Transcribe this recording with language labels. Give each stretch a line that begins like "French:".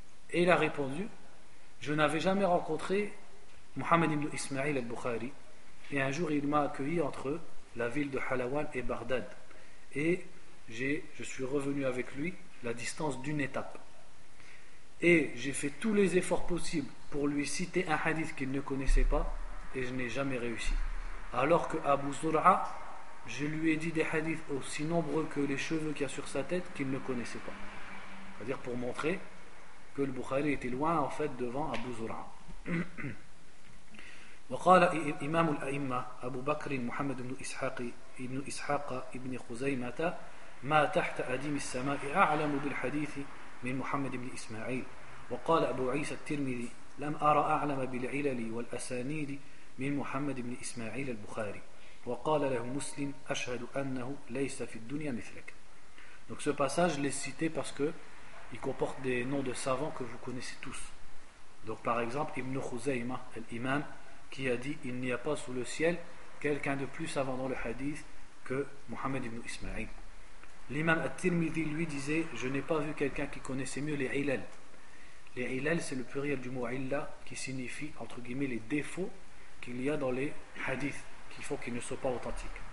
French: Et il a répondu: je n'avais jamais rencontré Muhammad ibn Ismail al-Bukhari, et un jour il m'a accueilli entre la ville de Halawan et Bagdad, et je suis revenu avec lui la distance d'une étape, et j'ai fait tous les efforts possibles pour lui citer un hadith qu'il ne connaissait pas, et je n'ai jamais réussi. Alors que Abu Zur'a, je lui ai dit des hadiths aussi nombreux que les cheveux qu'il y a sur sa tête qu'il ne connaissait pas. C'est-à-dire pour montrer que le Bukhari était loin en fait devant Abu Zur'a.
Arabic: وقال إمام الأئمة أبو بكر محمد بن إسحاق ابن إسحاق ابن خزيمة ما تحت أديم السماء أعلم بالحديث من محمد بن إسماعيل وقال أبو عيسى الترمذي لم أرى أعلم بالعلل والأسانيد من محمد بن إسماعيل البخاري وقال له مسلم أشهد أنه ليس في الدنيا مثلك.
French: Donc ce passage, je l'ai cité parce que il comporte des noms de savants que vous connaissez tous. Donc par exemple, Ibn Khuzaima, l'imam, qui a dit « Il n'y a pas sous le ciel quelqu'un de plus savant dans le hadith que Muhammad ibn Ismail. » L'imam At-Tirmidhi lui disait « Je n'ai pas vu quelqu'un qui connaissait mieux les ilal. » Les ilal, c'est le pluriel du mot « illa » qui signifie, entre guillemets, les défauts qu'il y a dans les hadiths, qui font qu'ils ne soient pas authentiques.